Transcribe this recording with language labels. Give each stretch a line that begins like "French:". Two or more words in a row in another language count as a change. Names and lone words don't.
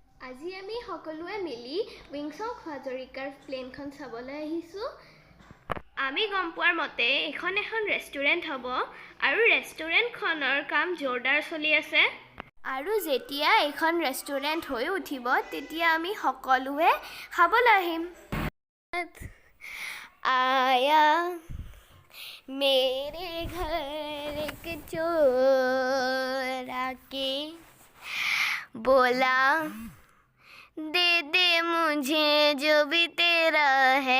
Assamese: আজি আমি সকলোৱে মিলি উইংছ অফ হাজৰিকাৰ প্লেনখন চাবলৈ আহিছোঁ। আমি গম পোৱাৰ মতে এখন ৰেষ্টুৰেণ্ট হ'ব আৰু ৰেষ্টুৰেণ্টখনৰ কাম জোৰদাৰ চলি আছে। আৰু যেতিয়া এখন ৰেষ্টুৰেণ্ট হৈ উঠিব তেতিয়া আমি সকলোৱে খাবলৈ আহিম।
Hindi: आया मेरे घर एक चोर आके बोला दे दे मुझे जो भी तेरा है।